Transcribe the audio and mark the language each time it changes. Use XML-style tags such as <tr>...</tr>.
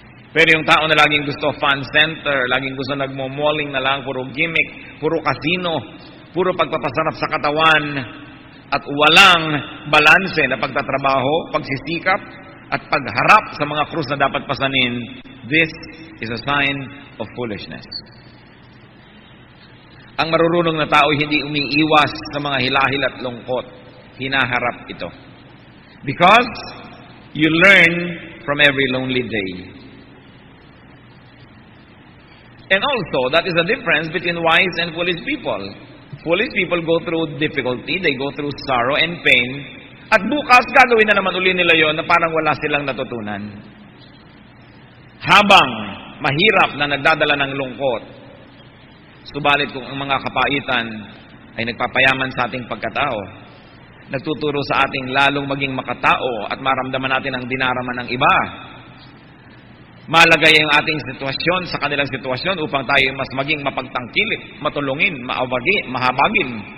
<tl>Pero yung tao na laging gusto fan center, laging gusto nagmo-malling na lang, puro gimmick, puro casino, puro pagpapasarap sa katawan, at walang balanse na pagtatrabaho, pagsisikap, at pagharap sa mga krus na dapat pasanin,</tl> <en>this is a sign of foolishness.</en> <tl>Ang marurunong na tao hindi umiiwas sa mga hilahil at lungkot. Hinaharap ito.</tl> <en>Because you learn from every lonely day. And also, that is the difference between wise and foolish people. Foolish people go through difficulty, they go through sorrow and pain,</en> <tl>at bukas gagawin na naman uli nila yon na parang wala silang natutunan. Habang mahirap na nagdadala ng lungkot, subalit kung ang mga kapaitan ay nagpapayaman sa ating pagkatao, nagtuturo sa ating lalong maging makatao at maramdaman natin ang dinaraman ng iba, malagay ang ating sitwasyon sa kanilang sitwasyon upang tayo mas maging mapagtangkilik, matulungin, mahabagin.</tl>